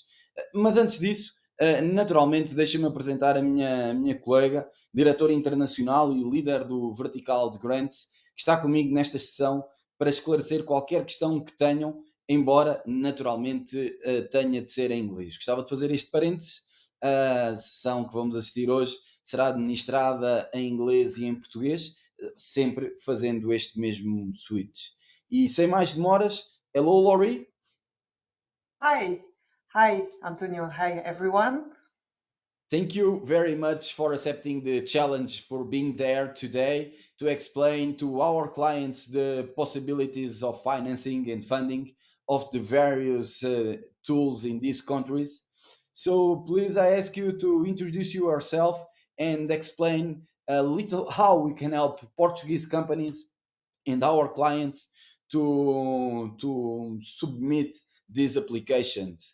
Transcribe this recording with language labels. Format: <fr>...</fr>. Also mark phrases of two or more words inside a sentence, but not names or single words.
<pt>Mas antes disso, naturalmente, deixa-me apresentar a minha colega, diretora internacional e líder do Vertical de Grants, que está comigo nesta sessão para esclarecer qualquer questão que tenham, embora naturalmente tenha de ser em inglês. Gostava de fazer este parênteses. A sessão que vamos assistir hoje será administrada em inglês e em português, sempre fazendo este mesmo switch. E sem mais demoras,</pt> <en>hello Laurie. Hi. Hi, Antonio. Hi, everyone. Thank you very much for accepting the challenge, for being there today to explain to our clients the possibilities of financing and funding of the various tools in these countries. So please, I ask you to introduce yourself and explain a little how we can help Portuguese companies and our clients to submit these applications.</en>